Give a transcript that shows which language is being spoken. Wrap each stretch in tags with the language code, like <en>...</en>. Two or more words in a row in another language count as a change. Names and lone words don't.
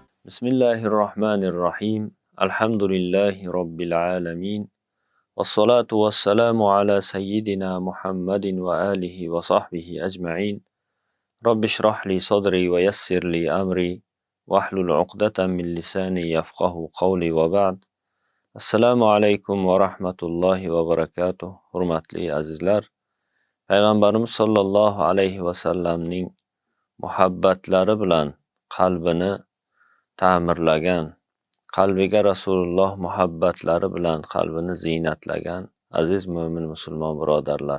<ar>بسم الله الرحمن الرحيم. الحمد لله رب العالمين. والصلاة والسلام على سيدنا محمد وآله وصحبه أجمعين. رب اشرح لي صدري ويسر لي أمري واحلل عقدة من لساني يفقهوا قولي وبعد. السلام عليكم ورحمة الله وبركاته.</ar> <uz>Hurmatli azizlar, Payg'ambarimiz</uz> <ar>صلى الله عليه وسلم</ar> <uz>muhabbatlari bilan qalbini ta'mirlagan, qalbiga Rasululloh muhabbatlari bilan qalbini ziynatlagan aziz mo'min musulmon birodarlar.</uz>